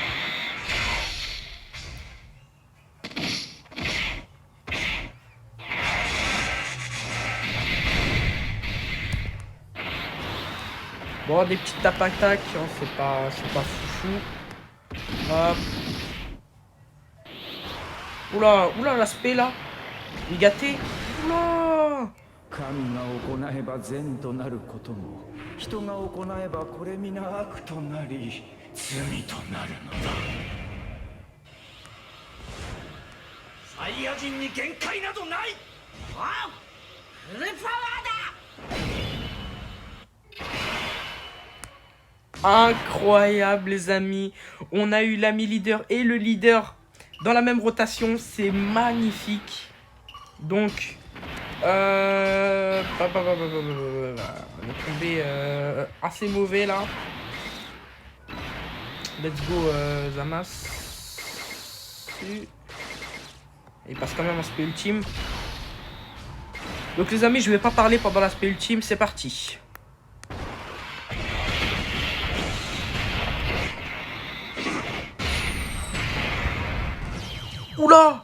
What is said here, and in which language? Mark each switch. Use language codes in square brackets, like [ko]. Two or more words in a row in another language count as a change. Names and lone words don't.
[fr] Bon, des petites tapes-attaques, hein, c'est pas foufou. Hop. Oula, l'aspect là. Migaté. Oula. [ja] 神が行えば善となることも人が行えばこれ皆悪となり罪となるのだサイヤ人に限界などないあフルパワーだ [fr] Incroyable les amis. On a eu l'ami leader et le leader dans la même rotation. C'est magnifique. Donc, on est tombé assez mauvais là. [en] Let's go Zamas. [fr] Il passe quand même l'aspect ultime. Donc les amis, je vais pas parler pendant l'aspect ultime, c'est parti. Oula!